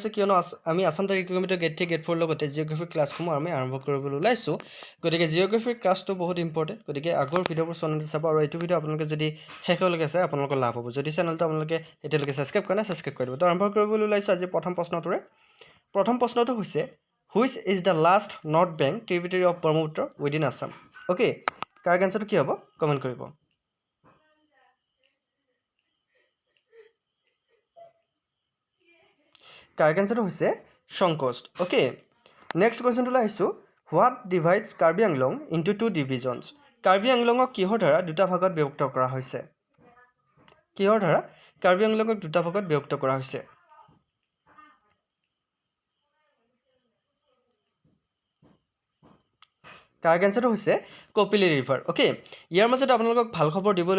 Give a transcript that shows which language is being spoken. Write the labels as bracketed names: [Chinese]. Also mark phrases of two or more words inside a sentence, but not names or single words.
[Assamese] আছে কিয়নো আমি আছাম তাৰিখ কমিটিৰ গেট 3 গেট 4 লগতে জিঅ'গ্ৰাফিৰ ক্লাছসমূহ আমি আৰম্ভ কৰিবলৈ ওলাইছোঁ গতিকে জিঅ'গ্ৰাফিৰ ক্লাছটো বহুত ইম্পৰ্টেণ্ট গতিকে আগৰ ভিডিঅ'বোৰ চেনেলটো চাব আৰু এইটো ভিডিঅ' আপোনালোকে যদি শেষলৈকে চাই আপোনালোকৰ লাভ হ'ব যদি চেনেলটো আপোনালোকে এতিয়ালৈকে ছাবস্ক্ৰাইব কৰা নাই ছাবস্ক্ৰাইব কৰি দিব তো আৰম্ভ কৰিবলৈ ওলাইছোঁ আজি প্ৰথম প্ৰশ্নটো হৈছে [English] Which is the last North Bank tributary of Brahmaputra within Assam? Okay, correct answer to [Assamese] কি হ'ব কমেন্ট কৰিব [English] correct answer হৈছে Shonkost. Okay, next question to আহিছো What divides Karbi Anglong into two divisions? [Assamese] Karbi Anglongক কিহৰ দ্বাৰা দুটা ভাগত বিভক্ত কৰা হৈছে কিহৰ দ্বাৰা Karbi Anglongক দুটা ভাগত বিভক্ত কৰা হৈছে [English] correct answerটো [Assamese] হৈছে কপিলি [English] river okay [Assamese] ইয়াৰ মাজতে আপোনালোকক ভাল খবৰ দিবলৈ